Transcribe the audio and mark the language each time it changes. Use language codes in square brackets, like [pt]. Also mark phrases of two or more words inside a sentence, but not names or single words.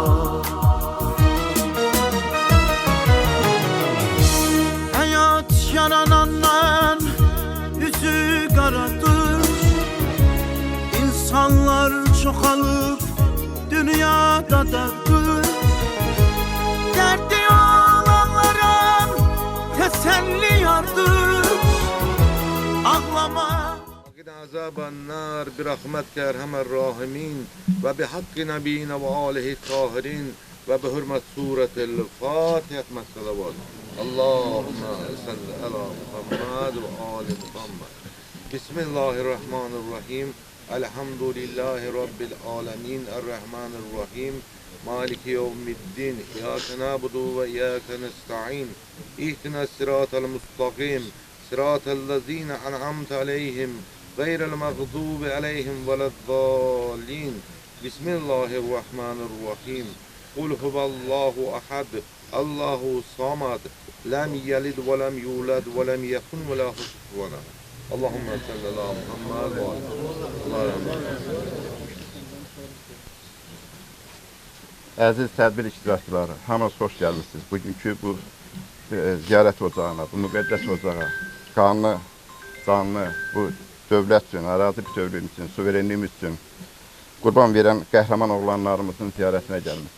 [az] Yaranandan üzü qaradır, İnsanlar çoxalıb dünyada dərdir. Dərdi olanlara təsəlli yardır, ağlama. [ar] عذاب النار برحمتك ارحم الراحمين وبحق نبينا وآله الطاهرين وبحرمة سورة الفاتحة الصلوات. اللهم صل على محمد وآل محمد. بسم الله الرحمن الرحيم. الحمد لله رب العالمين الرحمن الرحيم. مالك يوم الدين. إياك نعبد وإياك نستعين اهدنا الصراط المستقيم. صراط الذين أنعمت عليهم غير المغضوب عليهم ولا الضالين. بسم الله الرحمن الرحيم. قل هو الله أحد الله الصمد. لم يلد ولم يولد ولم يكن له كفوا أحد. اللهم صل على محمد وعلى [az] Əziz tədbir iştirakçıları, hamınız xoş gəlmişsiniz. Bugünkü bu ziyarət ocağına, bu müqəddəs ocağa, qanlı, canlı, bu dövlət üçün, ərazi bütövlüyümüz üçün, suverenliyimiz üçün qurban verən qəhrəman oğlanlarımızın ziyarətinə gəlmiş.